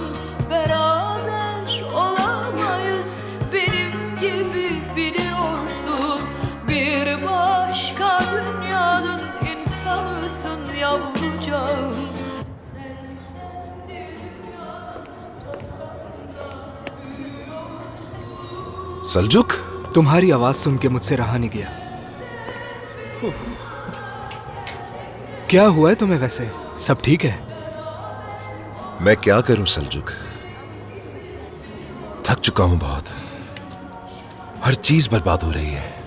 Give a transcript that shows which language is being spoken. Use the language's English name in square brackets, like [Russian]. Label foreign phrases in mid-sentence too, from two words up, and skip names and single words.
[Turkish] Beraber olamayız benim gibi biliyorsun. Bir başka dünyanın insanısın yavrucağım. Sen kendi dünyanın toprağında büyüyorsun. [Hindi] सलजुक, तुम्हारी आवाज सुन के मुझसे रहा नहीं गया। क्या हुआ है तुम्हें वैसे? सब ठीक है? मैं क्या करूं सलजुक, थक चुका हूं बहुत। हर चीज बर्बाद हो रही है।